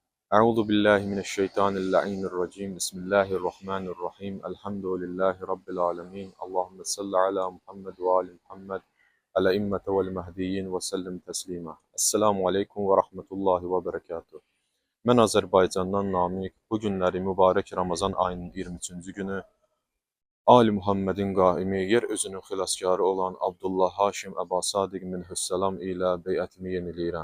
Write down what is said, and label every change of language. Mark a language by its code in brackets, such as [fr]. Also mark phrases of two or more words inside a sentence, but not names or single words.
[ar] أعوذ بالله من الشيطان الرجيم. بسم الله الرحمن الرحيم. الحمد لله رب العالمين. اللهم صل على محمد وآل محمد. على الأئمة والمهديين وسلم تسليما. السلام عليكم ورحمة الله وبركاته. [az] Mən Azərbaycandan Namiq. Bu günləri mübarək Ramazan ayının 23-cü günü Ali Muhammedin qaimi, yer özünün xilaskarı olan Abdullah Haşim Əba Sadiq minhüssalam ilə beyətimi yeniləyirəm.